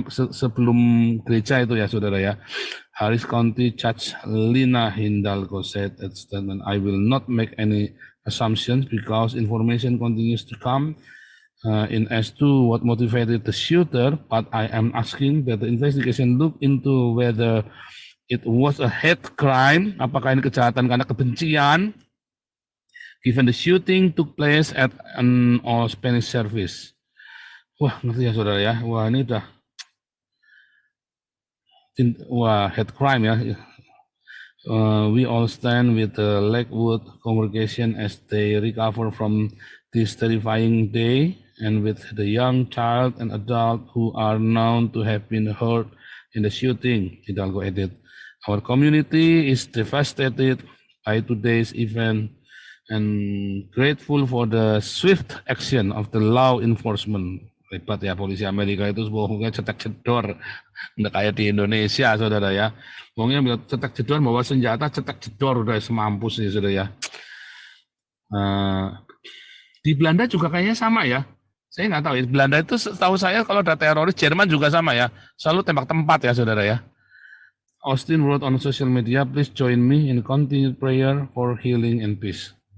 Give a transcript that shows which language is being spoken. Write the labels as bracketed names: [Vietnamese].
[Indonesian] Sebelum gereja itu ya saudara ya, [English] Harris County Judge Lina Hindalgo said at statement, I will not make any assumptions because information continues to come in as to what motivated the shooter, but I am asking that the investigation look into whether it was a hate crime, [Indonesian] apakah ini kejahatan karena kebencian, [English] given the shooting took place at an all Spanish service. [Indonesian] Wah, ngerti ya saudara ya. Wah, ini udah hate crime ya. [English] We all stand with the Lakewood congregation as they recover from this terrifying day, and with the young child and adult who are known to have been hurt in the shooting, Hidalgo added. Our community is devastated by today's event and grateful for the swift action of the law enforcement. [Indonesian] Hebat ya polisi Amerika itu pokoknya cetak jedor, nggak kayak di Indonesia saudara ya. Pokoknya bila cetak jedor bawa senjata cetak jedor udah semampus nih saudara ya. Di Belanda juga kayaknya sama ya. Saya nggak tahu ya. Belanda itu setahu saya kalau ada teroris, Jerman juga sama ya. Selalu tembak tempat ya saudara ya. [English] Austin wrote on social media, please join me in continued prayer for healing and peace.